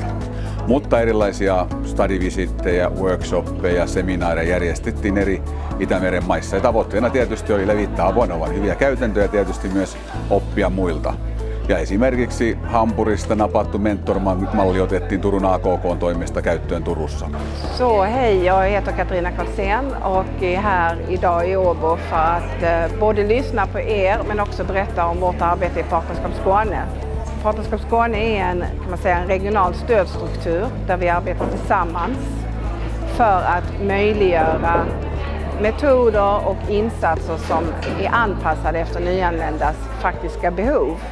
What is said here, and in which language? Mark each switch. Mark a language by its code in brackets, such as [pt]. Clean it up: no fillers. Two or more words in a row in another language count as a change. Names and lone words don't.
[fi] Mutta erilaisia study-visittejä, workshoppeja, seminaareja järjestettiin eri Itämeren maissa. Ja tavoitteena tietysti oli levittää Avanovan hyviä käytäntöjä ja tietysti myös oppia muilta. Ja esimerkiksi Hampurista napattu mentormalli otettiin Turun AKK:n toimesta käyttöön Turussa. [sv] Så hej, jag heter Katarina Karlsén och är här idag i Åbo för att både lyssna på men också berätta om vårt arbete i Partnerskap Skåne. Partnerskap Skåne är en regional stödstruktur där vi arbetar tillsammans för att möjliggöra metoder och insatser som är anpassade efter nyanländas faktiska behov.